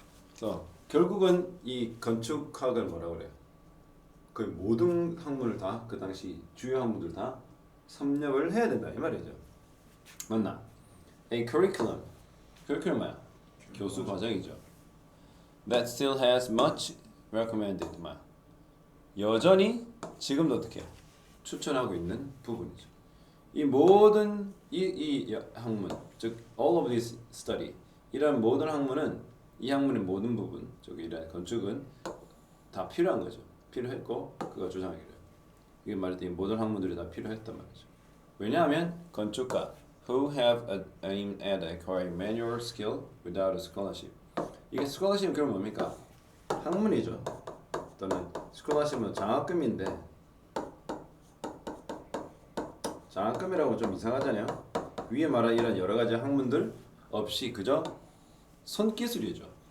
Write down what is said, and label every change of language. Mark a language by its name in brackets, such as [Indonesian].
[Korean] 그래서 결국은 이 건축학을 뭐라 그래요? 거의 모든 학문을 다 그 당시 주요 학문들 다 섭렵을 해야 된다 이 말이죠. 맞나? [English] A curriculum. [Korean] curriculum 뭐야? 교수 과정이죠. [English] That still has much recommended. [Korean] 뭐야? 여전히 지금도 어떻게 추천하고 있는 부분이죠. 이 모든 이 학문, 즉 [English] all of this study [Korean] 이런 모든 학문은 이 학문의 모든 부분, 즉 이런 건축은 다 필요한 거죠. 필요했고 그가 주장하기를 이게 말했더니 모든 학문들이 다 필요했단 말이죠. 왜냐하면 건축가 [English] who have aimed at acquiring manual skill without a scholarship. [Korean] 이게 scholarship은 그럼 뭡니까? 학문이죠. 또는 scholarship은 장학금인데 장학금이라고 좀 이상하잖아요. 위에 말한 이런 여러 가지 학문들 없이 그저 손기술이죠.